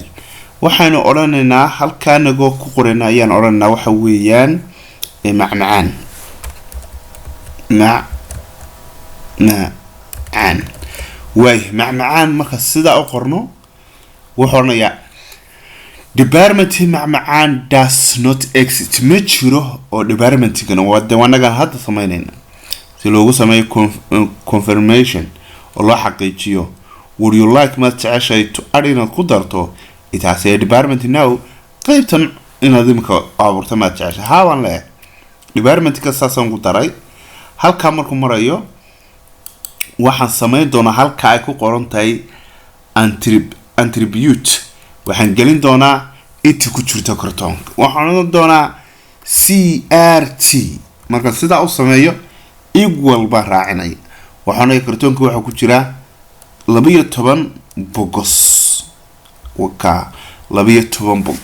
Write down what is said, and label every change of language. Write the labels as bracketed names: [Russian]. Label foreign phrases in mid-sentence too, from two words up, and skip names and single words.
[Somali] waxaynu oranaynaa halka nago ku qorayna ayaan oranaynaa waxa weeyaan macmacaan way macmacaan marka sida u qorno waxoonaya department macmacaan [English] does not exist [Somali] ma jiro oo department-gana wanaga hadda sameynayna si loogu sameeyo confirmation oo loo xaqiijiyo [English] would you like [Somali] ma jeceshay [English] to add [Somali] inaad ku darto [English] it has a department now [Somali] qaybtan inaad imka abuurto ma jeceshay haawan leh department-ka saasan ku daray. halka markuu marayo waxaan sameyn doonaa halka ay ku qoran tahay attribute waxaan gelin doonaa inta ku jirta kartoonka waxaan oran doonaa CRT marka sida uu sameeyo equal ba raacinay waxaana kartoonka waxa ku jira 12 box waka 12 box.